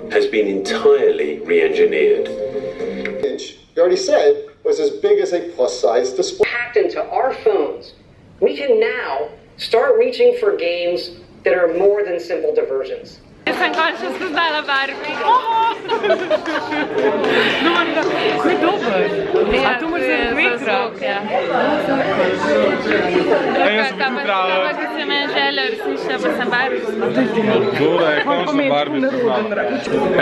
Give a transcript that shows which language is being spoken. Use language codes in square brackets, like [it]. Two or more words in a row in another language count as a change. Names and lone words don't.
[en] been entirely re-engineered. You already said was as big as a plus-size display. Hacked into our phones. We can now start reaching for games that are more than simple diversions. [sl] Jaz sem končno spoznala Barbie. No, ko je dober. A to moraš zaradi vetra? Ja. Jaz sem pripravljala. Tako, ko se me želja resničila, pa sem Barbie. Dora je končno Barbie spoznala.